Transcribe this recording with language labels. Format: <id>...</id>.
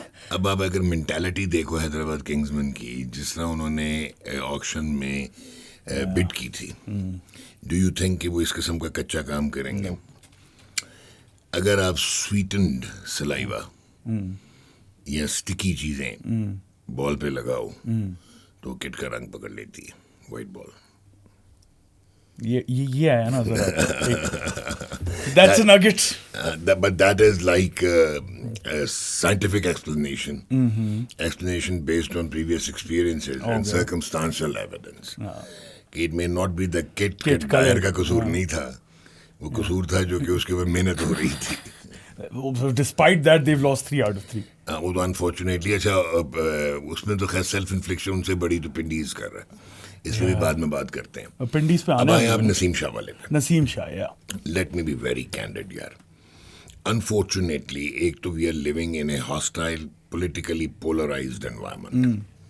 <ur>اب آپ اگر مینٹالٹی دیکھو حیدرآباد کنگزمین کی, جس طرح انہوں نے آکشن میں بٹ کی تھی, ڈو یو تھنک کہ وہ اس قسم کا کچا کام کریں گے؟ اگر آپ سویٹنڈ سلائیوا یا سٹکی چیزیں بال پہ لگاؤ تو کٹ کا رنگ پکڑ لیتی ہے, وائٹ بال. یہ آیا نا ذرا, that's a nugget.</ur> <en>But that is like a scientific explanation. Explanation based on previous experiences and circumstantial evidence.</en> <ur>It may not be the kit tyre کا قصور نہیں تھا, وہ قصور تھا جو کہ اس کے اوپر محنت ہو رہی تھی.</ur> <en>Despite that, they've lost 3 out of 3.</en> <ur>وہ تو انفارچونیٹلی. اچھا اس میں تو خیر سیلف انفلیکشن ان سے بڑی تو پنڈیز کر رہا ہے, اس میں بھی بعد میں بات کرتے ہیں. پنڈیز پہ اب آئے آپ نسیم شاہ والے پہ. نسیم شاہ,</ur> <en>Let me be very candid یار. Unfortunately ایک تو we are living in a hostile politically polarised environment.</en>